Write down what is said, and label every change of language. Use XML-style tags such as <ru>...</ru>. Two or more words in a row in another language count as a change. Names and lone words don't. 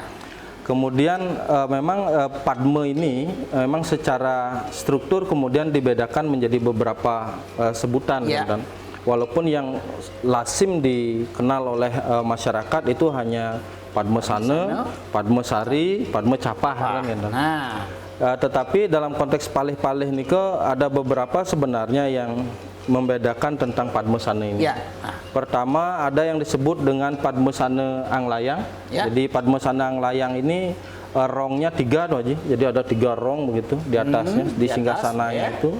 <id>Kemudian memang Padma ini memang secara struktur kemudian dibedakan menjadi beberapa sebutan, dan walaupun yang lazim dikenal oleh masyarakat itu hanya Padmasana, Padmasari, Padmacapah, kan, tetapi dalam konteks palih-palih nike ada beberapa sebenarnya yang membedakan tentang Padmasana ini. Pertama ada yang disebut dengan Padmasana Anglayang. Jadi Padmasana Anglayang ini rongnya 3 tuh, jadi ada 3 rong begitu di atasnya, di singgasananya itu.</id>